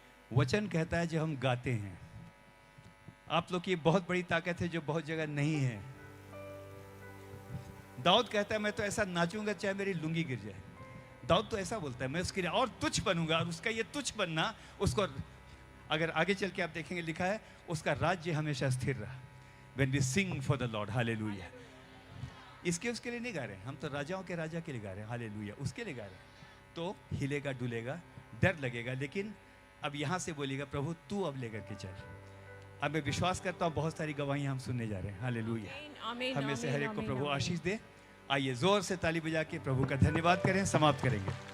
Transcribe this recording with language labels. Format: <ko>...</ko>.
<hi>वचन कहता है जो हम गाते हैं, आप लोग की बहुत बड़ी ताकत है जो बहुत जगह नहीं है। दाऊद कहता है मैं तो ऐसा नाचूंगा चाहे मेरी लुंगी गिर जाए। दाऊद तो ऐसा बोलता है, मैं उसके लिए और तुच्छ बनूंगा, और उसका ये तुच्छ बनना उसको, अगर आगे चल के आप देखेंगे लिखा है उसका राज्य हमेशा स्थिर रहा।</hi> <en>When we sing for the Lord,</en> <hi>hallelujah. इसके उसके लिए नहीं गा रहे, हम तो राजाओं के राजा के लिए गा रहे हैं, हालेलुया, उसके लिए गा रहे हैं। तो हिलेगा डुलेगा डर लगेगा, लेकिन अब यहां से बोलेगा प्रभु तू अब लेकर के चल। अब मैं विश्वास करता हूँ बहुत सारी गवाहियां हम सुनने जा रहे हैं, हालेलुया। हमें से हर एक को प्रभु आशीष दे। आइए जोर से ताली बजा के प्रभु का धन्यवाद करें, समाप्त करेंगे।</hi>